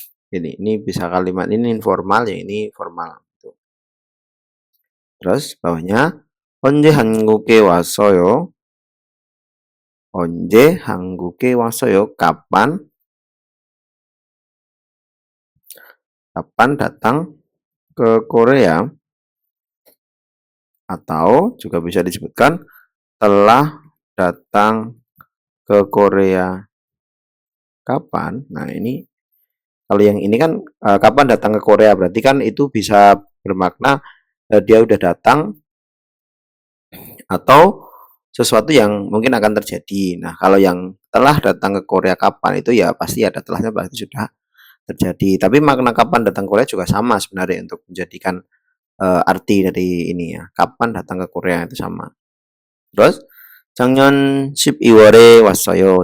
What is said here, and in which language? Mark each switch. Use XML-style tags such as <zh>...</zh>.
<id>Ini bisa kalimat ini informal ya, ini formal. Terus bawahnya</id> <ko>언제 한국에 왔어요? 언제 한국에 왔어요?</ko> <id>Kapan datang ke Korea? Atau juga bisa disebutkan telah datang ke Korea kapan? Nah, ini kalau yang ini kan kapan datang ke Korea, berarti kan itu bisa bermakna dia udah datang atau sesuatu yang mungkin akan terjadi. Nah, kalau yang telah datang ke Korea kapan itu ya pasti ada telahnya, berarti sudah terjadi. Tapi makna kapan datang ke Korea juga sama sebenarnya untuk menjadikan arti dari ini ya. Kapan datang ke Korea itu sama. Terus</id> <ko>작년 12월에 왔어요.</ko>